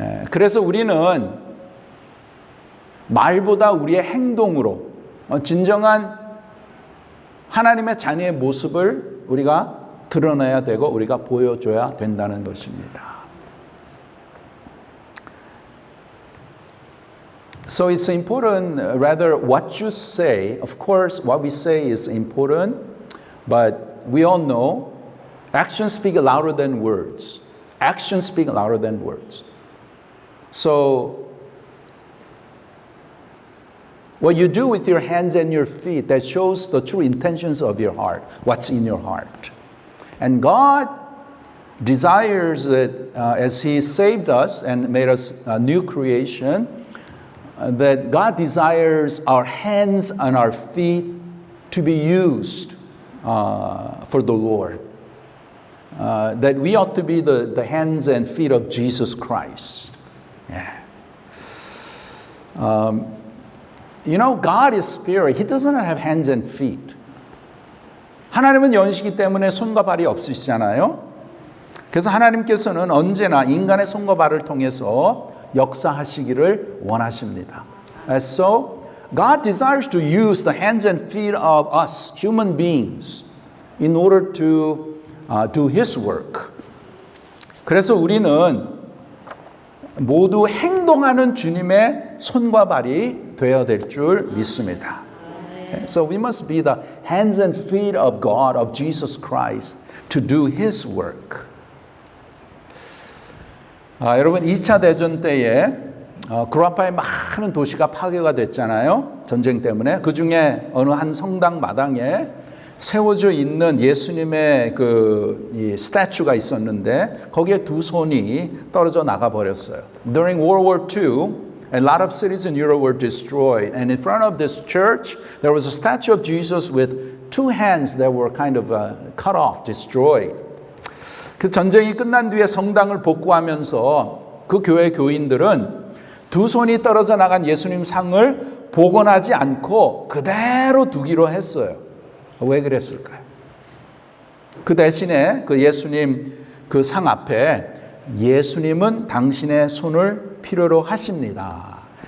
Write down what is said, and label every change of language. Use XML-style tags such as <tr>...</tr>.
<ko>그래서 우리는 말보다 우리의 행동으로 진정한 하나님의 자녀의 모습을 우리가 드러내야 되고 우리가 보여줘야 된다는 것입니다.</ko> <en>So it's important rather what you say. Of course, what we say is important, but we all know actions speak louder than words. Actions speak louder than words. So what you do with your hands and your feet, that shows the true intentions of your heart, what's in your heart. And God desires that as He saved us and made us a new creation, that God desires our hands and our feet to be used for the Lord. That we ought to be the hands and feet of Jesus Christ. Yeah. You know, God is spirit. He doesn't have hands and feet.</en> <ko>하나님은 영이시기 때문에 손과 발이 없으시잖아요. 그래서 하나님께서는 언제나 인간의 손과 발을 통해서 역사하시기를 원하십니다.</ko> <en>So God desires to use the hands and feet of us, human beings, in order to do His work.</en> <ko>그래서 우리는 모두 행동하는 주님의 손과 발이 되어야 될 줄 믿습니다.</ko> <en>So we must be the hands and feet of God, of Jesus Christ, to do His work.</en> <ko>여러분 2차 대전 때에 구라파의 많은 도시가 파괴가 됐잖아요. 전쟁 때문에. 그 중에 어느 한 성당 마당에 세워져 있는 예수님의 이 스태츄가 있었는데 거기에 두 손이 떨어져 나가 버렸어요.</ko> <en>During World War II, a lot of cities in Europe were destroyed, and in front of this church, there was a statue of Jesus with two hands that were kind of cut off, destroyed.</en> <ko>그 전쟁이 끝난 뒤에 성당을 복구하면서 그 교회 교인들은 두 손이 떨어져 나간 예수님 상을 복원하지 않고 그대로 두기로 했어요. 왜 그랬을까요? 그 대신에 그 예수님 그 상 앞에 예수님은 당신의 손을 필요로 하십니다.</ko>